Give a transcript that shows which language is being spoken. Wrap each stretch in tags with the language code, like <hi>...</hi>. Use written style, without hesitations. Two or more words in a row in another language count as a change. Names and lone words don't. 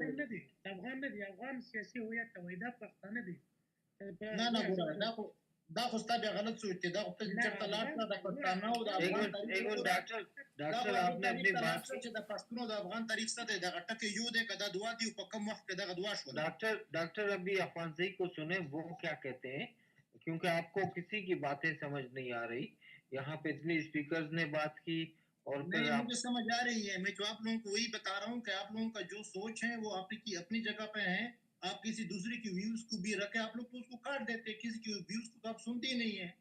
<ps>افغان نه دی, افغان نه دی, افغان سیاسي هویت ته وایي, دا پښتانه دي. نه ګوره دا خو ستا بیا غلط سوچ دی, دا خو ته چېرته لاړ شه د پښتانه او د افغان چې د پښتون او د افغان تاریخ څه دی, دغه ټکی یو دی که دا دوا دي, په کوم وخت کې دغه دوا شول.</ps> <ur>ڈاکٹر ابھی افغانزئی کو سنیں وہ کیا کہتے ہیں, کیونکہ آپ کو کسی کی باتیں سمجھ نہیں آ رہی. یہاں پہ اتنی اسپیکرز نے بات کی اور مجھے سمجھ آ رہی ہے. میں جو آپ لوگوں کو وہی بتا رہا ہوں کہ آپ لوگوں کا جو سوچ ہے وہ آپ کی اپنی جگہ پہ ہے. آپ کسی دوسرے کی ویوز کو بھی رکھے, آپ لوگ تو اس کو کاٹ دیتے, کسی کی ویوز کو آپ سنتے ہی نہیں ہیں.</ur>